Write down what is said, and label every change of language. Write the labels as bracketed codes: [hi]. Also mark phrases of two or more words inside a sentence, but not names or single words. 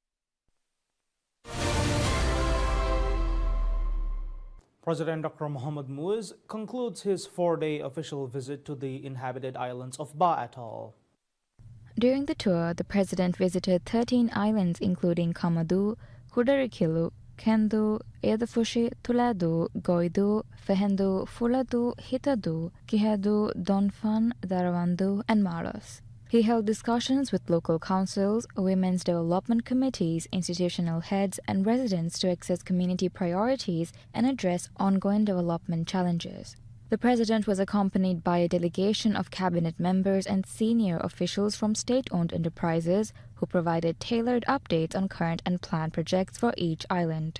[en] President Dr. Mohamed Muiz concludes his four-day official visit to the inhabited islands of Ba Atoll. During the tour, the president visited 13 islands including Kamadu, Kudarikilu, Kendu, Edafushi, Tuladu, Goidu, Fehendu, Fuladu, Hitadu, Kihadu, Donphan, Daravandu, and Maros. He held discussions with local councils, women's development committees, institutional heads, and residents to assess community priorities and address ongoing development challenges. The president was accompanied by a delegation of cabinet members and senior officials from state-owned enterprises who provided tailored updates on current and planned projects for each island.